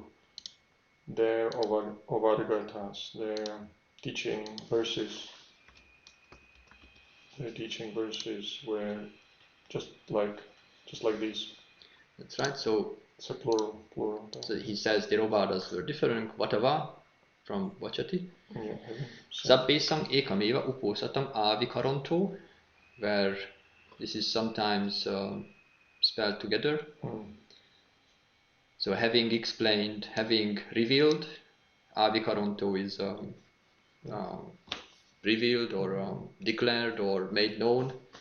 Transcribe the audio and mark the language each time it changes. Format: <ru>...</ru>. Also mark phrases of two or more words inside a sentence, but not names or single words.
<en>Their Ovāda-pāṭimokkha, their teaching verses were just like these. That's right. So it's a plural. So he says their Ovadas were different. Vatava from Vachati. Yeah.</en> <pi>Sabbesang ekameva uposatam avikaranto,</pi> <en>where this is sometimes spelled together. So having explained, having revealed, avikaranto is revealed or declared or made known.</en>